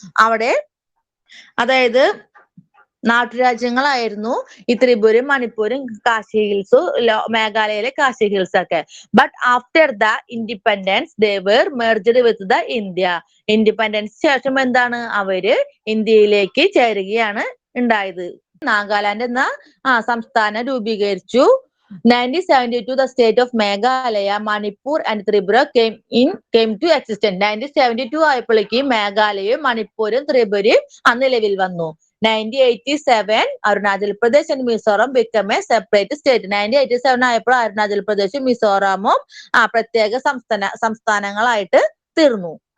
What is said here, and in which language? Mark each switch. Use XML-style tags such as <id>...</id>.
<ml>അവിടെ അതായത് നാട്ടുരാജ്യങ്ങളായിരുന്നു ഈ ത്രിപുരയും മണിപ്പൂരും കാശി ഹിൽസും മേഘാലയയിലെ കാശി ഹിൽസ് ഒക്കെ.</ml> <en>But after the independence they were merged with the India.</en> <ml>Independence ശേഷം എന്താണ് അവര് ഇന്ത്യയിലേക്ക് ചേരുകയാണ് ഉണ്ടായത്. നാഗാലാൻഡ് എന്ന സംസ്ഥാനം രൂപീകരിച്ചു.</ml> <en>1972, the state of Meghalaya, Manipur and Tripura came to existence.</en> <ml>1972 ആയപ്പോഴേക്ക് മേഘാലയയും മണിപ്പൂരും ത്രിപുരയും നിലവിൽ വന്നു.</ml> <en>1987, Arunachal Pradesh and Mizoram became a separate state.</en> <ml>1987 ആയപ്പോൾ അരുണാചൽ പ്രദേശും മിസോറാമും പ്രത്യേക സംസ്ഥാനങ്ങളായിട്ട് തീർന്നു.</ml>